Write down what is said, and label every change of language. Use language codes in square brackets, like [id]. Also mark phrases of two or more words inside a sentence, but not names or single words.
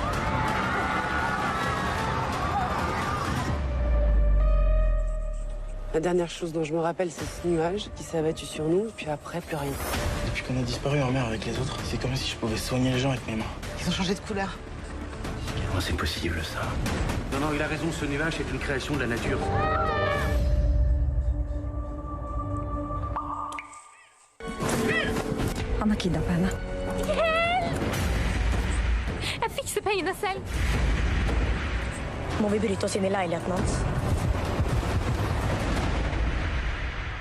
[fr] La dernière chose dont je me rappelle, c'est ce nuage qui s'est abattu sur nous, et puis après, plus rien. Depuis qu'on a disparu en mer avec les autres, c'est comme si je pouvais soigner les gens avec mes mains. Ils ont changé de couleur. Comment c'est possible ça? Non, il a raison, ce nuage est une création de la nature. [no] Han har kidnappet henne. Hjelp! Jeg fikser pengene selv. Må vi bryte oss inn i leiligheten hans?